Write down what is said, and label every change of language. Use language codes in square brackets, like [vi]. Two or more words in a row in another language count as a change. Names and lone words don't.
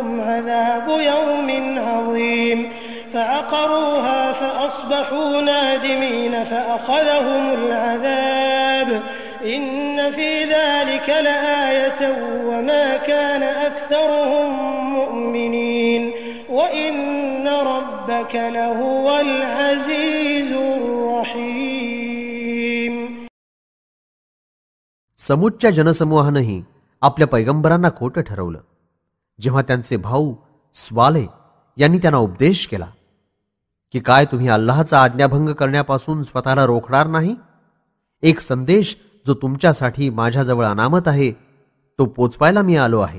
[ar] عذاب يوم عظيم فعقروها فأصبحوا نادمين فأخذهم العذاب إن في ذلك لآية وما كان أكثرهم مؤمنين وإن ربك لهو العزيز الرحيم. [mr] समूच्या जनसमूहानंही आपल्या पैगंबरांना खोटं ठरवलं जेव्हा त्यांचे भाऊ स्वाले यांनी त्यांना उपदेश केला की काय तुम्ही अल्लाहचा आज्ञाभंग करण्यापासून स्वतःला रोखणार नाही. एक संदेश जो तुमच्यासाठी माझ्याजवळ अनामत आहे तो पोचवायला मी आलो आहे.